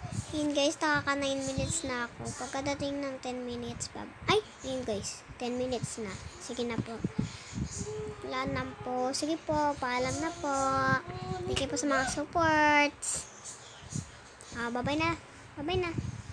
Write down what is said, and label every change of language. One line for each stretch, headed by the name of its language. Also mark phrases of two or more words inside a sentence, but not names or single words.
Filipino: Yun guys, nakaka 9 minutes na ako. Pagkadating ng 10 minutes, ay, yun guys, 10 minutes na. Sige na po. Wala na po. Sige po, paalam na po.
English: Thank you
Filipino: po sa mga supports. Bye-bye na. Bye-bye na.